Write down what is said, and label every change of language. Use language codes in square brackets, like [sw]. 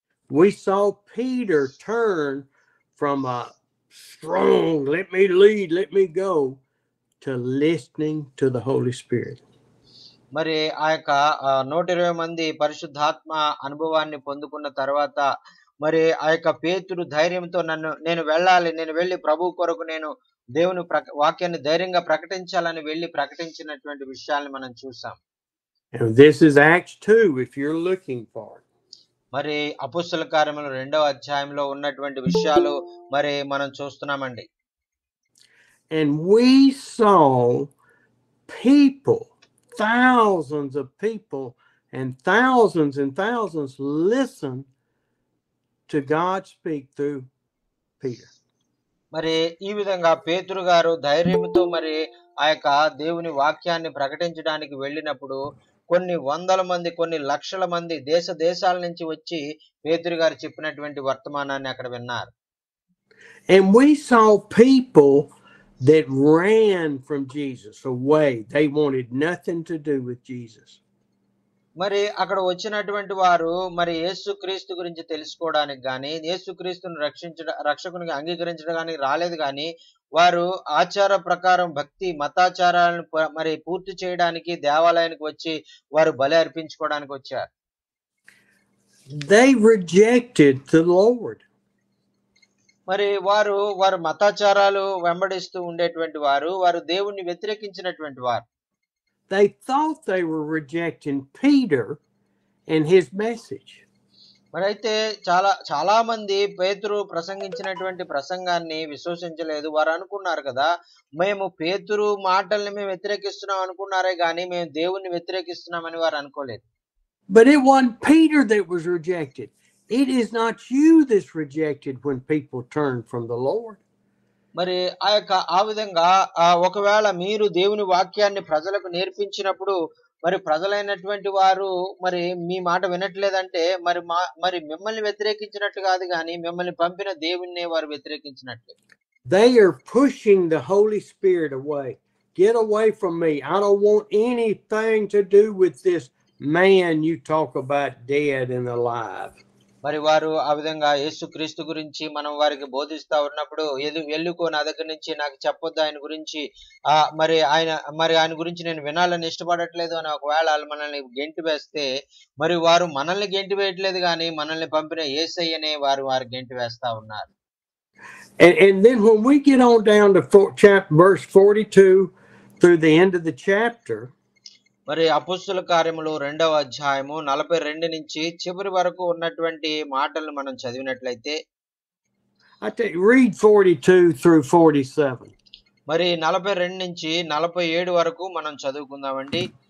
[en] We saw Peter turn from a strong, let me lead, let me go, to listening to the Holy Spirit. [te] మరి ఆ యొక్క 120 మంది పరిశుద్ధాత్మ అనుభవాన్ని పొందుకున్న తర్వాత మరి ఆ యొక్క పేతురు ధైర్యంతో నేను వెళ్ళాలి, నేను వెళ్ళి ప్రభు కొరకు నేను దేవుని వాక్యాన్ని ధైర్యంగా ప్రకటించాలని వెళ్ళి ప్రకటించినటువంటి విషయాల్ని మనం చూసాం. [en] And this is Acts 2 if you're looking for it. [te] మరి అపోస్తల కార్యములు 2వ అధ్యాయంలో ఉన్నటువంటి విషయాలు మరి మనం చూస్తున్నామండి. [en] And we saw people, thousands of people and thousands listen to God speak through Peter. [te] మరి ఈ విధంగా పేతురు గారు ధైర్యంతో మరి ఆ యొక్క దేవుని వాక్యాన్ని ప్రకటించడానికి వెళ్ళినప్పుడు కొన్ని వందల మంది, కొన్ని లక్షల మంది దేశాల నుంచి వచ్చి పేతురు గారు చెప్పినటువంటి వర్తమానాన్ని అక్కడ విన్నారు. [en] And we saw people that ran from Jesus away. They wanted nothing to do with Jesus. [te] మరి అక్కడ వచ్చినటువంటి వారు మరి యేసుక్రీస్తు గురించి తెలుసుకోవడానికి గాని, యేసుక్రీస్తును రక్షకునిగా అంగీకరించడానికి రాలేదు గాని, వారు ఆచార ప్రకారం భక్తి మతాచారాలను మరి పూర్తి చేయడానికి దేవాలయానికి వచ్చి వారు బలి అర్పించుకోవడానికి వచ్చారు. [en] They rejected the Lord. [te] మరి వారు మతాచారాలు వెంబడిస్తూ ఉండేటువంటి వారు దేవుణ్ణి వ్యతిరేకించినటువంటి వారు. [en] They thought they were rejecting Peter and his message. [te] మరి అయితే చాలా మంది పేతురు ప్రసంగించినటువంటి ప్రసంగాన్ని విశ్వసించలేదు. వారు అనుకున్నారు కదా, మేము పేతురు మాటల్ని మేము వ్యతిరేకిస్తున్నాం అనుకున్నారే గాని మేము దేవుణ్ణి వ్యతిరేకిస్తున్నామని వారు అనుకోలేదు. [en] But it wasn't Peter that was rejected. It is not you that's rejected when people turn from the Lord. [te] మరి ఆ విధంగా ఒకవేళ మీరు దేవుని వాక్యాన్ని ప్రజలకు నేర్పించినప్పుడు మరి ప్రజలైనటువంటి వారు మరి మీ మాట వినట్లేదంటే మరి మిమ్మల్ని వ్యతిరేకించినట్టు కాదు కానీ మిమ్మల్ని పంపిన దేవుణ్ణి వారు వ్యతిరేకించినట్లే. [en] They are pushing the Holy Spirit away. Get away from me. I don't want anything to do with this man you talk about dead and alive. [te] మరి వారు ఆ విధంగా యేసుక్రీస్తు గురించి మనం వారికి బోధిస్తా ఉన్నప్పుడు వెళ్ళుకో నా దగ్గర నుంచి, నాకు చెప్పొద్దు ఆయన గురించి, మరి ఆయన గురించి నేను వినాలని ఇష్టపడట్లేదు అని ఒకవేళ వాళ్ళు మనల్ని గెంటి వేస్తే మరి వారు మనల్ని గెంటి వేయట్లేదు కానీ మనల్ని పంపిన యేసయ్యనే వారు గెంటి వేస్తా ఉన్నారు. [en] And then when we get on down to verse 42 through the end of the chapter, [te] మరి అపోస్తల కార్యములు 2వ అధ్యాయము 42 నుంచి చివరి వరకు ఉన్నటువంటి మాటలను మనం చదివినట్లయితే, [en] read 42 through 47. [te] మరి 42 నుంచి 47 వరకు మనం చదువుకుందామండి.